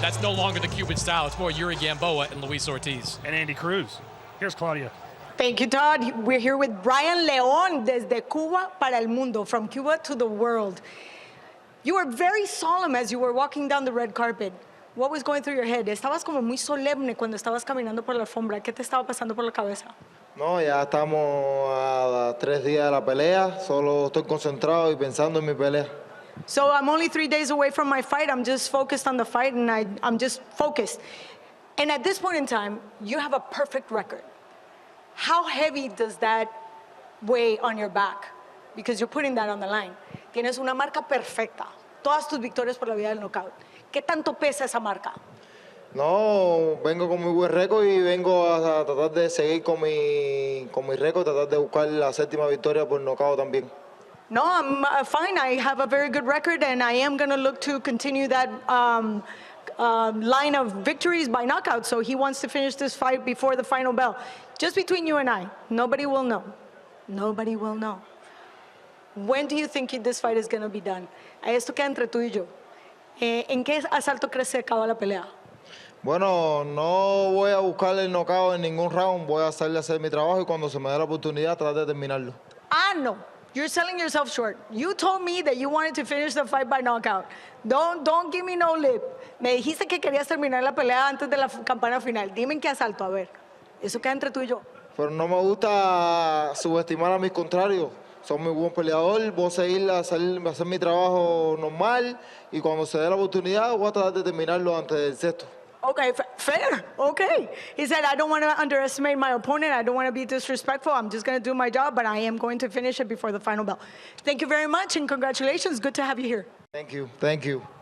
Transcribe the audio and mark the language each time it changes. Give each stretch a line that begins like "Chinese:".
English: That's no longer the Cuban style. It's more Yuri Gamboa and Luis Ortiz. And Andy Cruz. Here's Claudia. Thank you, Todd. We're here with Brian Leon
Spanish: desde Cuba para el mundo,
English: from Cuba to the world. You were very solemn as you were walking down the red carpet. What was going through your head?
Spanish: Estabas como muy solemne cuando estabas caminando por la alfombra. ¿Qué te estaba pasando por la cabeza? No, ya estamos a 3 días de la pelea. Solo estoy concentrado y pensando en mi pelea.
English: So I'm only 3 days away from my fight. I'm just focused on the fight, and I'm just focused. And at this point in time, you have a perfect record. How heavy does that weigh on your back? Because you're putting that on the line.
Spanish: Tienes una marca perfecta. Todas tus victorias por la vía del knockout. ¿Qué tanto pesa esa marca? No, vengo con muy buen récord y vengo a tratar de seguir con mi récord, tratar de buscar la 7ª victoria por knockout también.
English: No, I'm fine. I have a very good record, and I am going to look to continue that line of victories by knockout. So he wants to finish this fight before the final bell. Just between you and I, nobody will know. Nobody will know. When do you think this fight is going to be done?
Spanish: Esto queda entre tú y yo. ¿En qué asalto crees que acaba la pelea? Bueno, no voy a buscar el knockout en ningún round. Voy a salir a hacer mi trabajo y cuando se me dé la oportunidad tratar de terminarlo. No.
English: You're selling yourself short. You told me that you wanted to finish the fight by knockout. Don't give me no lip.
Spanish: Me dijiste que querías terminar la pelea antes de la campana final. Dime en qué asalto, a ver. Eso queda entre tú y yo. Pero no me gusta subestimar a mis contrarios. Soy muy buen peleador, voy a seguir a hacer mi trabajo normal y cuando se dé la oportunidad voy a tratar de terminarlo antes del 6º.
English: Okay, fair. Okay. He said, I don't want to underestimate my opponent. I don't want to be disrespectful. I'm just going to do my job, but I am going to finish it before the final bell. Thank you very much and congratulations. Good to have you here. Thank you. Thank you.